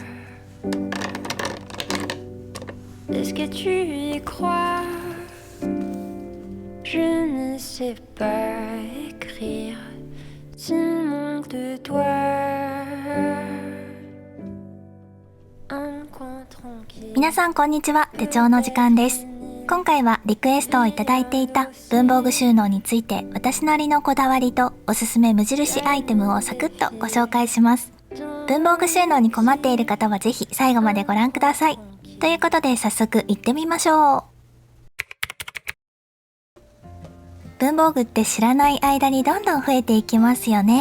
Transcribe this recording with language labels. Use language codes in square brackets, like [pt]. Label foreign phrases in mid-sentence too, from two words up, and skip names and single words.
[fr] Est-ce que tu y crois? Je ne sais pas écrire s'il manque de toi. Un coin tranquille. [ja] 皆さんこんにちは。手帳の時間です。今回はリクエストをいただいていた文房具収納について私なりのこだわりとおすすめ無印アイテムをサクッとご紹介します。文房具収納に困っている方はぜひ最後までご覧ください。ということで早速行ってみましょう。文房具って知らない間にどんどん増えていきますよね。